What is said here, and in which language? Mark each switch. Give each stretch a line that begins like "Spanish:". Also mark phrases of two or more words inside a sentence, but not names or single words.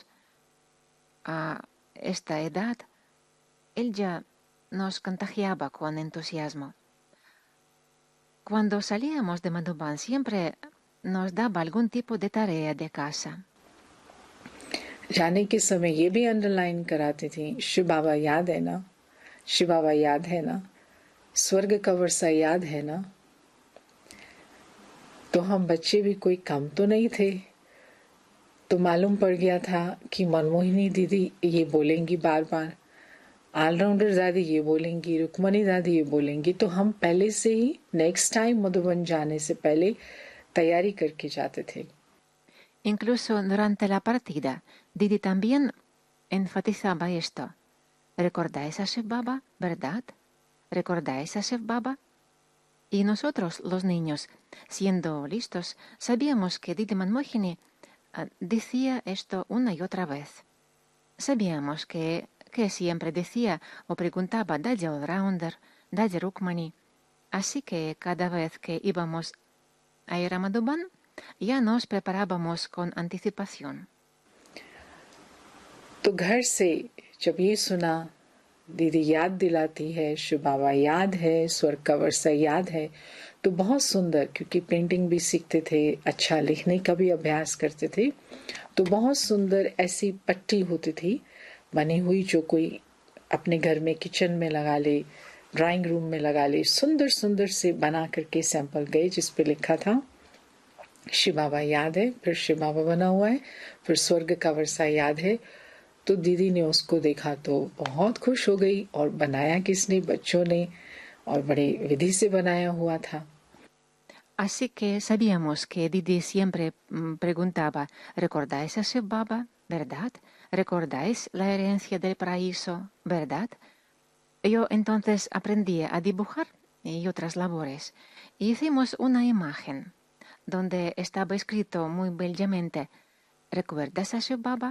Spanish: A esta edad, él ya nos contagiaba con entusiasmo. Cuando salíamos de Madhuban siempre nos daba algún tipo de tarea de casa.
Hindi: जाने के समय ये भी अंडरलाइन कराती थी, शिव बाबा याद है ना, शिव बाबा याद है ना, स्वर्ग का वर्षा याद है ना। तो हम बच्चे भी कोई कम तो नहीं थे। तो मालूम पड़ गया था कि मनमोहिनी दीदी ये बोलेंगी बार बार, ऑलराउंडर दादी ये बोलेंगी, रुक्मणी दादी ये बोलेंगी। तो हम पहले से ही
English: next time
Hindi: मधुबन जाने से पहले तैयारी करके जाते थे।
Spanish: Incluso durante la partida, Didi también enfatizaba esto. ¿Recordáis a Shiv Baba, verdad? ¿Recordáis a Shiv Baba? Y nosotros, los niños, siendo listos, sabíamos que Didi Manmohini decía esto una y otra vez. Sabíamos que siempre decía o preguntaba Daddy Allrounder, Daddy Rukmani. Así que cada vez que íbamos a ir a Madhuban, ya nos preparábamos con anticipación.
Hindi: तो घर से जब ये सुना, दीदी याद दिलाती है, शिव बाबा याद है, स्वर्ग का वर्षा याद है, तो बहुत सुंदर, क्योंकि पेंटिंग भी सीखते थे, अच्छा लिखने का भी अभ्यास करते थे, तो बहुत सुंदर ऐसी पट्टी होती थी बनी हुई, जो कोई अपने घर में किचन में लगा ले,
English: drawing room
Hindi: में लगा ले, सुंदर सुंदर से बना करके सैंपल गए, जिस पे लिखा था शिव बाबा याद है, फिर शिव बाबा बना हुआ है, फिर स्वर्ग का वर्षा याद है। तो दीदी ने उसको देखा तो बहुत खुश हो गई, और बनाया किसने? बच्चों ने, और बड़े विधि से बनाया हुआ था।
Spanish: Así que sabíamos que Didi siempre preguntaba, ¿recordáis a Shiv Baba, verdad? ¿Recordáis la herencia del paraíso, verdad? Yo entonces aprendí a dibujar y otras labores. Y hicimos una imagen donde estaba escrito muy bellamente, ¿recuerdas a Shiv Baba?